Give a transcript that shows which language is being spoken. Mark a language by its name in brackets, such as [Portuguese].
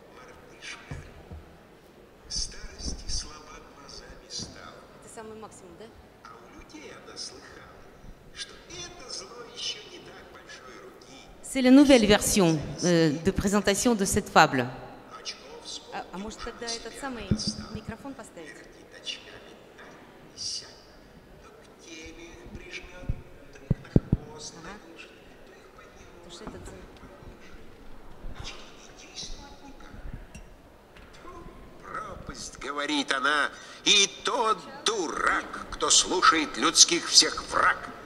[Russian] Мартышка к старости слаба глазами стала. Это самый максимум, да? А у людей она слыхала, что это зло еще не так большой руки. [French] C'est la nouvelle version de présentation de cette fable. [Russian] Очков с А может тогда этот самый микрофон поставить? вертит очками так и сяк. То к теме их прижмет, то их на хвост навяжет, то их поднимет. Потому что этот... Очки не действуют никак. Пропасть, говорит она, и тот дурак, кто слушает людских всех враг.